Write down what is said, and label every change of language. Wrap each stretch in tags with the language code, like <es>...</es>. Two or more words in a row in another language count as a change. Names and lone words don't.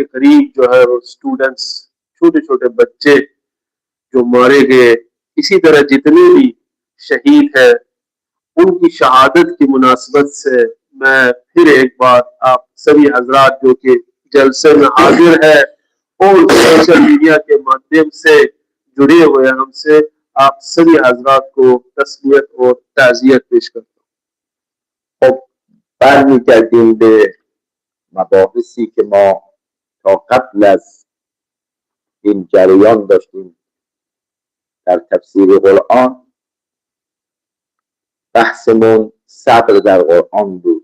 <ur>قریب جو ہے وہ اسٹوڈنٹس، چھوٹے چھوٹے بچے جو مارے گئے، اسی طرح جتنے بھی شہید ہیں ان کی شہادت کی مناسبت سے میں پھر ایک بار آپ سبھی حضرات جو کہ جلسے میں حاضر ہے اور</ur> <en>social media</en> <ur>کے مادھیم سے جڑے ہوئے ہم سے، آپ سبھی حضرات کو تسلیت اور تعزیت پیش کرتا ہوں.</ur> <fa>خب برمیگردیم به مباحثی که ما تا قبل از این جریان داشتیم در تفسیر قرآن. بحثمون صبر در قرآن بود.</fa>